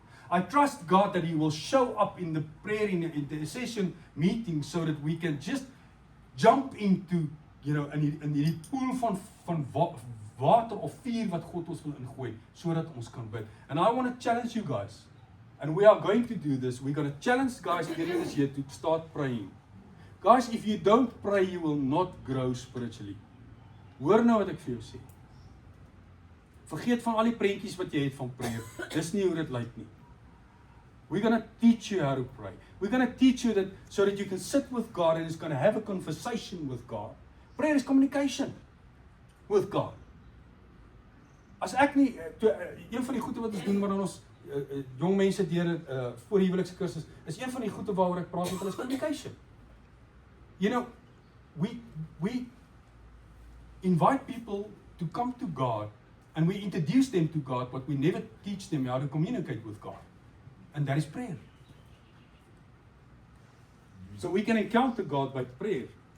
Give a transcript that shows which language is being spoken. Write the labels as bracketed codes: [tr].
[en] I trust God that He will show up in the prayer, in the intercession meeting, so that we can just jump into, [af] in die pool van water of vuur wat God ons wil ingooi, sodat ons kan bid. [en] And I want to challenge you guys, and we are going to do this. We're going to challenge guys during this year to start praying. Guys, if you don't pray, you will not grow spiritually. [af] Hoor nou wat ek vir jou sê. Vergeet van al die prentjies wat jy het van prayer. Dis nie hoe dit lyk nie. [en] We're going to teach you how to pray. We're going to teach you that so that you can sit with God and is going to have a conversation with God. Prayer is communication with God. [af] As ek nie, een van die goede wat ons doen, maar dan ons jong mense deur voor die huwelikse kursus, is een van die goede waaroor ek praat met hulle is communication. [en] We invite people to come to God and we introduce them to God, but we never teach them how to communicate with God. And that is prayer. So we can encounter God by prayer.